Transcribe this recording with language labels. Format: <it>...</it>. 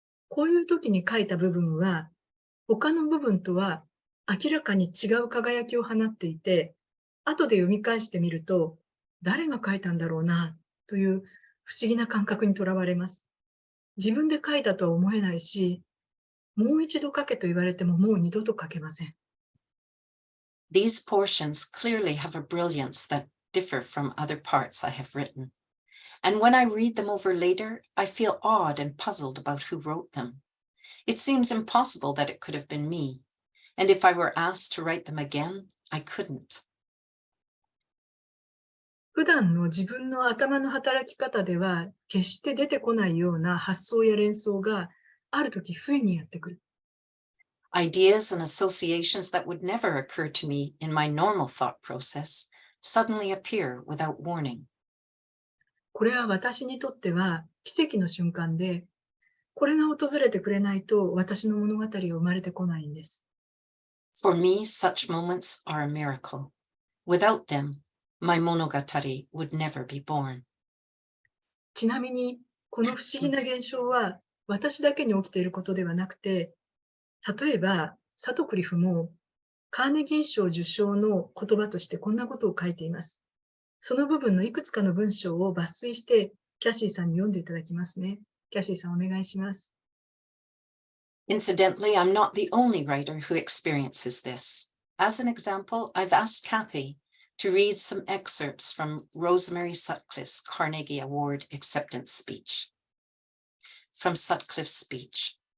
<ja>こういう時に書いた部分は、他の部分とは明らかに違う輝きを放っていて、後で読み返してみると、誰が書いたんだろうなという不思議な感覚にとらわれます。自分で書いたとは思えないし、もう一度書けと言われてももう二度と書けません。</ja> <en>These portions clearly have a brilliance that differ from other parts I have written. And when I read them over later, I feel awed and puzzled about who wrote them. It seems impossible that it could have been me. And if I were asked to write them again, I couldn't.</en> <ja>普段の自分の頭の働き方では決して出てこないような発想や連想がある時不意にやってくる。</ja> <en>Ideas and associations that would never occur to me in my normal thought process suddenly appear without warning.</en> <ja>これは私にとっては奇跡の瞬間で、これが訪れてくれないと私の物語は生まれてこないんです。</ja> <en>For me, such moments are a miracle. Without them, my monogatari would never be born.</en> <ja>ちなみに、この不思議な現象は私だけに起きていることではなくて、例えば、サトクリフもカーネギー賞受賞の言葉としてこんなことを書いています。その部分のいくつかの文章を抜粋して、キャシーさんに読んでいただきますね。キャシーさん、お願いします。</ja> <en>Incidentally, I'm not the only writer who experiences this. As an example, I've asked Kathy to read some excerpts from Rosemary Sutcliffe's Carnegie Award acceptance speech. From Sutcliffe's speech.</en>